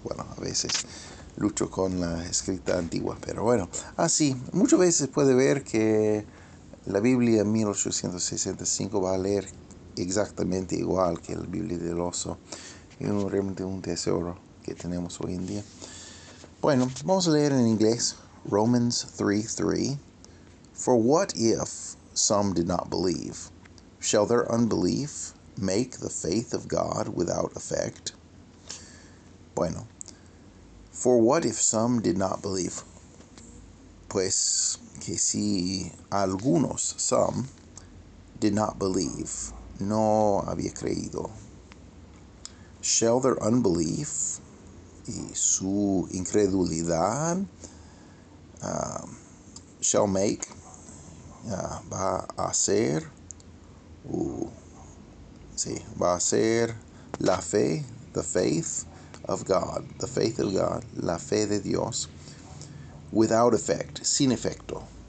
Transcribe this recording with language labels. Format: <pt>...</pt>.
<es>Bueno, a veces lucho con la escrita antigua, pero bueno, así, muchas veces puede ver que la Biblia 1865 va a leer exactamente igual que la Biblia del Oso. Es realmente un tesoro que tenemos hoy en día. Bueno, vamos a leer en inglés Romans 3:3.</es> <en>For what if some did not believe? Shall their unbelief make the faith of God without effect? Bueno, for what if some did not believe?</en> <es>Pues que si algunos, some,</es> <en>did not believe,</en> <es>no había creído.</es> <en>Shall their unbelief,</en> <es>y su incredulidad,</es> <en>shall make,</en> <es>va a hacer, va a ser la fe,</es> <en>the faith of God,</en> <es>the faith of God, la fe de Dios,</es> <en>without effect,</en> <es>sin efecto.</es>